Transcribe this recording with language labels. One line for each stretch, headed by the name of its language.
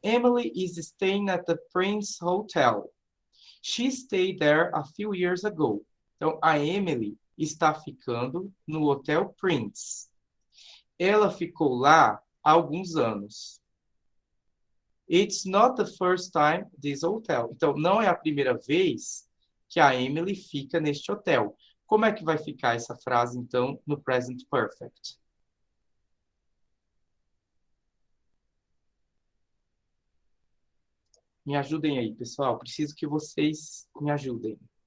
English: Emily is staying at the Prince Hotel. She stayed there a few years ago.
Portuguese: Então, a Emily está ficando no Hotel Prince. Ela ficou lá há alguns anos.
English: It's not the first time this hotel.
Portuguese: Então, não é a primeira vez que a Emily fica neste hotel. Como é que vai ficar essa frase, então, no present perfect? Me ajudem aí, pessoal. Preciso que vocês me ajudem.